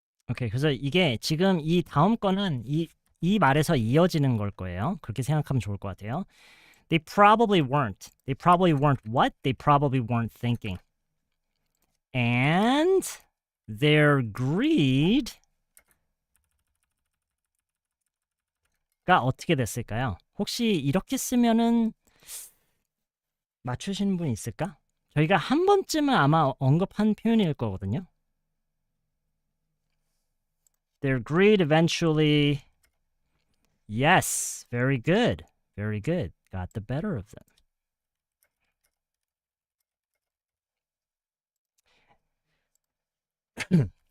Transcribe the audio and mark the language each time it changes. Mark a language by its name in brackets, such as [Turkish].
[Korean] 오케이. 그래서 이게 지금 이 다음 거는 이 말에서 이어지는 걸 거예요. 그렇게 생각하면 좋을 것 같아요. [English] They probably weren't. They probably weren't what? They probably weren't thinking. And their greed [Korean] 가 어떻게 됐을까요? 혹시 이렇게 쓰면은 맞추시는 분 있을까? 저희가 한 번쯤은 아마 언급한 표현일 거거든요. [English] Their greed eventually, yes, very good, got the better of them.